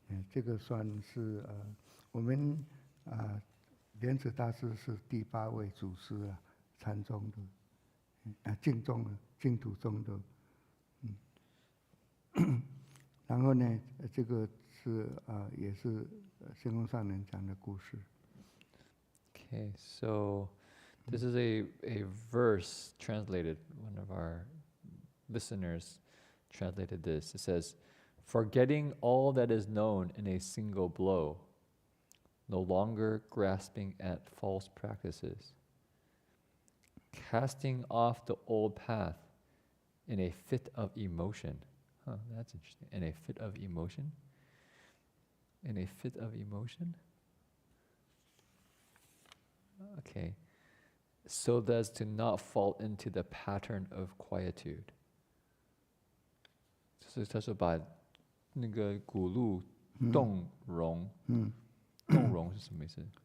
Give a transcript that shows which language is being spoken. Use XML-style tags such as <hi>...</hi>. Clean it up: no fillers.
<zh>这个算是我们莲池大师是第8位祖师啊，禅宗的净宗的净土宗的，然后呢，这个是也是仙公上人讲的故事。</zh> <en>Okay, so this is a verse translated. One of our listeners translated this. It says, "Forgetting all that is known in a single blow, no longer grasping at false practices, casting off the old path in a fit of emotion." Huh, that's interesting. In a fit of emotion? In a fit of emotion? Okay. So as to not fall into the pattern of quietude.</en> <zh>就是他说把那个骨路动容，动容是什么意思？</zh>